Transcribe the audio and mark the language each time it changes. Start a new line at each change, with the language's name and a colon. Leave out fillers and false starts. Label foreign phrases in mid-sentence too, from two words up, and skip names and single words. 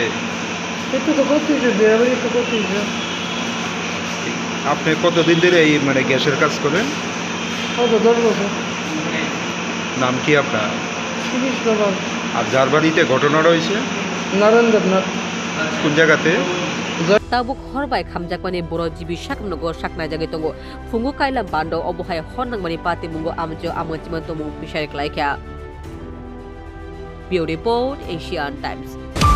Bangla: একটু তো করতে হয়েছে বিয়ে একটু করতে হয়েছে আপনি কতদিন ধরে এই মানে গ্যাসের কাজ করেন হয়তো 10 বছর নাম কি আপনার শ্রীকৃষ্ণ পাল আর যার বাড়িতে ঘটনাটা হয়েছে নারায়ণ দেবনাথ কোন জায়গাতে
Kok Borok: tabuk horbai khamjakmani boro jibi saknogo sakna jage tongo fungo kailam bando obohai honnangmani pati mungo amjo amangchimanto mung bisare klaikya
English: Bureau Report
Kok Borok: Asian Times